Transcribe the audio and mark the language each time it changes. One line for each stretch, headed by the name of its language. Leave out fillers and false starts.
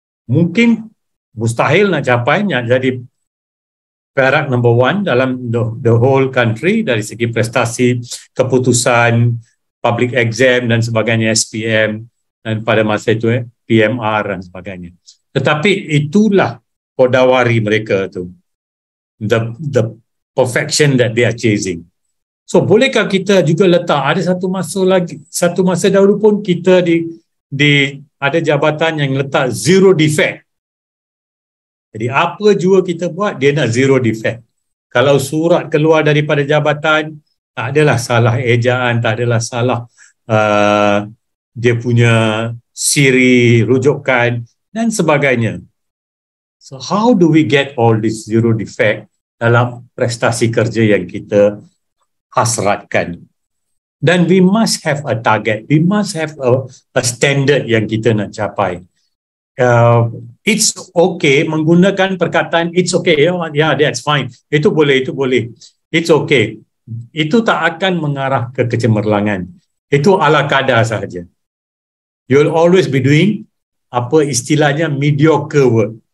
Malay: Mungkin mustahil nak capai, nak jadi Perak number 1 dalam the whole country dari segi prestasi, keputusan, public exam dan sebagainya, SPM dan pada masa itu PMR dan sebagainya. Tetapi itulah kodawari mereka tu.
English: The perfection that they are chasing.
Malay: So bolehkah kita juga letak ada satu masa dahulu pun kita di ada jabatan yang letak zero defect. Jadi apa juga kita buat dia nak zero defect. Kalau surat keluar daripada jabatan tak adalah salah ejaan, tak adalah salah dia punya siri rujukan dan sebagainya.
English: So how do we get all this zero defect dalam prestasi kerja yang kita hasratkan? Dan we must have a target, we must have a standard yang kita nak capai. It's okay, menggunakan perkataan it's okay, yeah, that's fine, itu boleh, it's okay.
Malay: Itu tak akan mengarah ke kecemerlangan. Itu ala kadar sahaja.
English: You'll always be doing apa istilahnya mediocre work.